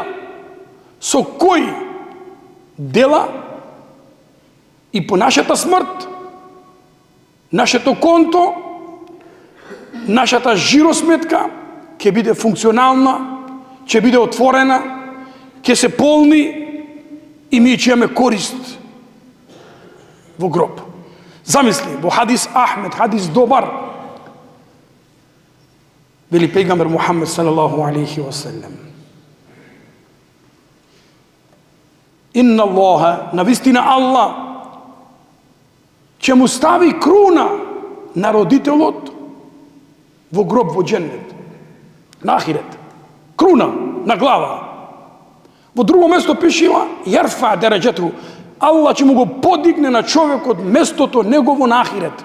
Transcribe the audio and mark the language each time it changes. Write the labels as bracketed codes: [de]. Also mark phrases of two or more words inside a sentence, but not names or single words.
[mk] Со кои дела и по нашата смрт, нашето конто, нашата жиросметка ќе биде функционална, ќе биде отворена, ќе се полни и ми ќе имаме корист во гроб. Замисли, во хадис Ахмед, хадис добар, вели пејгамбер Мухамед [ar] صلى الله عليه وسلم: إن الله, [mk] навистина Аллах, ќе му стави круна на родителот во гроб во дженнет, на ахирет. Круна на глава. Во друго место пишува: [ar] يرفع درجته, [mk] Аллах ќе му го подигне на човекот местото негово на ахирет.